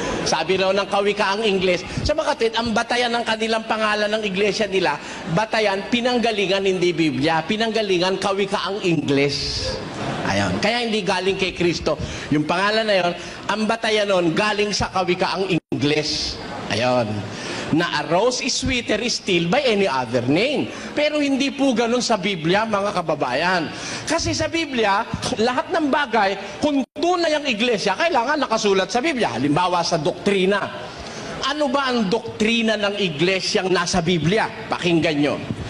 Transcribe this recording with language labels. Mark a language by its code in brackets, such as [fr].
[tl] Sabi raw ng kawikaang Ingles. Sa mga kapatid, ang batayan ng kanilang pangalan ng iglesia nila, batayan, pinanggalingan hindi Biblia, pinanggalingan kawikaang Ingles. Ayon. Kaya hindi galing kay Kristo. Yung pangalan na yon, ang batayan nun galing sa kawikaang Ingles. Ayon. Na [en] a rose is sweeter still by any other name. [tl] Pero hindi po ganun sa Biblia, mga kababayan. Kasi sa Biblia, lahat ng bagay, kung tunay ang iglesia, kailangan nakasulat sa Biblia. Halimbawa sa doktrina. Ano ba ang doktrina ng iglesyang nasa Biblia? Pakinggan nyo.